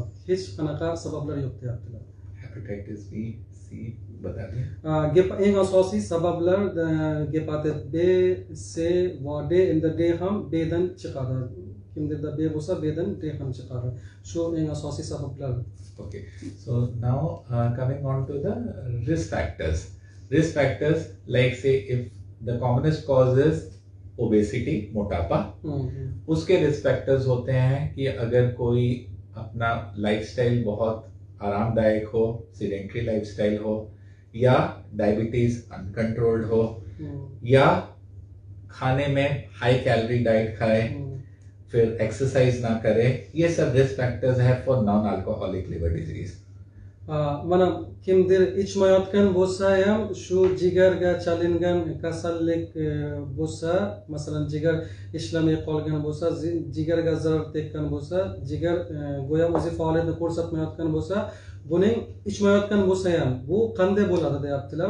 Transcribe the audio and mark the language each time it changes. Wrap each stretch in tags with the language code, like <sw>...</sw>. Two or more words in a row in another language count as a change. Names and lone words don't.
<uz>Hech qanaqa sabablar yo'q deyaptilar. Hepatitis B, C batadiye. Eng asosiy sabablar gepatit B, C va D. Endi D ham B dan chiqadi. Kimdirda B bo'lsa B dan D ham chiqadi. Shu eng asosiy sabablar.</uz> <en>Okay. So now coming on to the risk factors. Risk factors, like say if the commonest cause is obesity,</en> <hi>मोटापा, उसके</hi> <en>risk factors</en> <hi>होते हैं कि अगर कोई अपना लाइफस्टाइल बहुत आरामदायक हो,</hi> <en>sedentary lifestyle</en> <hi>हो, या</hi> <en>diabetes uncontrolled</en> <hi>हो, या खाने में</hi> <en>high calorie diet</en> <hi>खाए, फिर एक्सरसाइज ना करे, ये सब</hi> <en>risk factors</en> <hi>है</hi> <en>for non alcoholic liver disease.</en> <uz>Mana kimdir ichmayotgan bo'lsa ham shu jigarga chalingan kasallik bo'lsa, masalan jigar ishlamay qolgan bo'lsa, jigarga zarar tekkan bo'lsa, jigar go'yo o'zi faoliyatni ko'rsatmayotgan bo'lsa, buning ichmayotgan bo'lsa ham bu qanday bo'ladi deyaptilar.</uz>